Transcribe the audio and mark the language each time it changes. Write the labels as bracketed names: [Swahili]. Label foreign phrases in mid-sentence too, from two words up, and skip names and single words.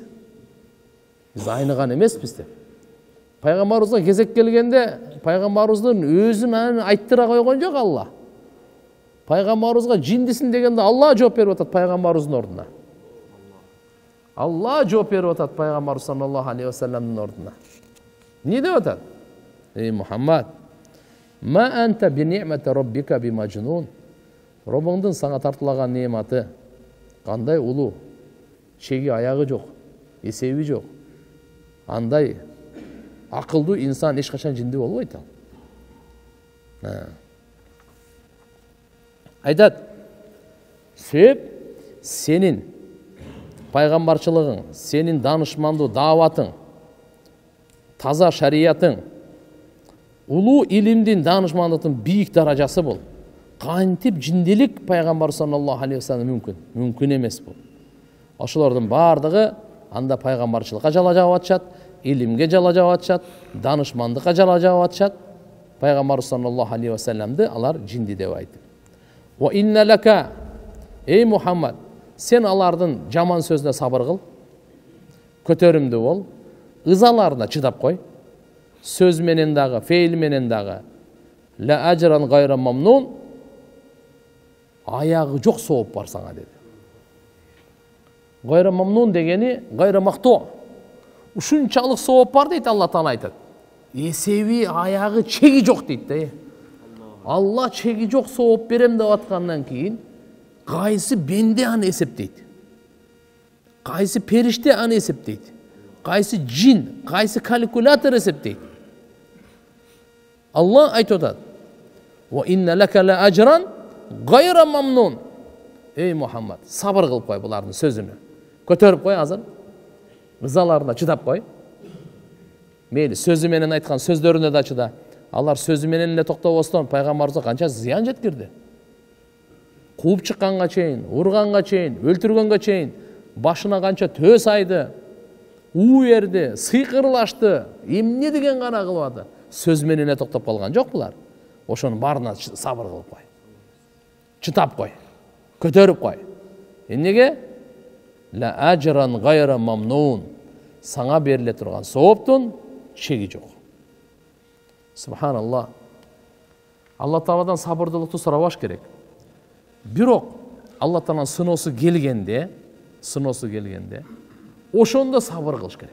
[Kyrgyz] Биз айныган эмеспиз деп. Пайгамбарыбызга кезек келгенде, пайгамбарыбыздын өзүн айттыра койгон жок Алла. Пайгамбарыбызга жиндисин дегенде Алла жооп берип атат пайгамбарыбыздын ордуна. Алла жооп берип атат пайгамбар [Arabic] صلى الله عليه وسلم [Kyrgyz] ордуна. Не деп атат? Эй Мухаммад, [Arabic] ما أنت بنعمة ربك بمجنون. [Kyrgyz] Робуңдун сага тартылаган нематы кандай улуу, чеги аягы жок, эсеби жок. Андай акылдуу инсан эч качан жинди болбойт ал. Айтат, себеп сенин пайгамбарчылыгың, сенин данышмандуу дааватың, таза шариятың, улуу илимдин данышмандыктын бийик даражасы бул. Кантип жиндилик пайгамбар [Arabic] صلى الله عليه وسلم [Kyrgyz] мүмкүн? Мүмкүн эмес бул. Ошолордун бардыгы анда пайгамбарчылыкка жала жаап атышат, илимге жала жаап атышат, данышмандыкка жала жаап атышат. Пайгамбар [Arabic] صلى الله عليه وسلم [Kyrgyz] алар жинди деп айтып. [Arabic] وإن لك, [Kyrgyz] эй Мухаммад, сен алардын жаман сөзүнө сабыр кыл, көтөрүмдүү бол, ызаларына чыдап кой. Сөз менен дагы, фейл менен дагы. [Arabic] لأجراً غير ممنون, [Kyrgyz] аягы жок сооп бар сага деди. [Arabic] غير ممنون [Kyrgyz] дегени гайра мактуу. Ушунчалык сооп бар дейт Алла Таала айтат. Эсеби аягы чеги жок дейт да. Алла чеги жок сооп берем деп аткандан кийин кайсы бенде аны эсептейт? Кайсы периште аны эсептейт? Кайсы жин, кайсы калькулятор эсептейт? Алла айтып атат. [Arabic] وإن لك لأجراً غير ممنون. [Kyrgyz] Эй Мухаммад, сабыр кылып кой булардын сөзүнө. Көтөрүп кой азыр. Ызаларына чыдап кой. Мейли сөзү менен айткан сөздөрүнө да чыда. Алар сөзү менен эле токтобостон пайгамбарыбызга канча зыян жеткирди. Кууп чыкканга чейин, урганга чейин, өлтүргөнгө чейин, башына канча төс айды. уу берди, сыйкырлашты, эмне деген гана кылып аты. Сөз менен токтоп калган жок булар. Ошонун баарына сабыр кылып кой. Чытап кой. Көтөрүп кой. Эмнеге? [Arabic] لأجراً غير ممنون. [Kyrgyz] Саңа бериле турган сооптун чеги жок. Субханаллах. Алла Тааладан сабырдылыкты сурабаш керек. Бирок Алла Тааланын сыноосу келгенде, ошондо сабыр кылыш керек.